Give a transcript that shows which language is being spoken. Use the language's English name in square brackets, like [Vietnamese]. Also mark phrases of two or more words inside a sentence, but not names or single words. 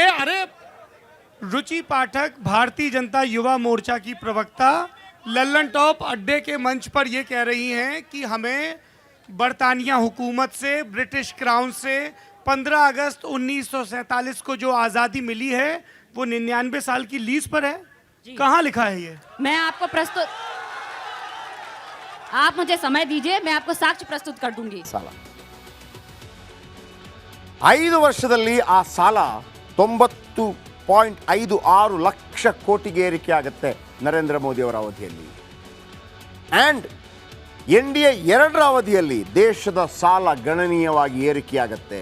[Hindi] अरे रुचि पाठक भारतीय जनता युवा मोर्चा की प्रवक्ता लल्लन टॉप अड्डे के मंच पर ये कह रही हैं कि हमें बरतानिया हुकूमत से, ब्रिटिश क्राउन से 15 अगस्त 1947 को जो आज़ादी मिली है वो 99 साल की लीज पर है। कहाँ लिखा है ये? मैं आपको प्रस्तुत, आप मुझे समय दीजिए, मैं आपको साक्ष्य प्रस्तुत कर दूंगी। [Kannada] ಸಾಲ 5 ವರ್ಷದಲ್ಲಿ ಆ ಸಾಲ 90.56 ಲಕ್ಷ ಕೋಟಿಗೆ ಏರಿಕೆ ಆಗುತ್ತೆ ನರೇಂದ್ರ ಮೋದಿ ಅವರ ಅವಧಿಯಲ್ಲಿ. ಆ್ಯಂಡ್ NDA 2ರ ಅವಧಿಯಲ್ಲಿ ದೇಶದ ಸಾಲ ಗಣನೀಯವಾಗಿ ಏರಿಕೆಯಾಗುತ್ತೆ.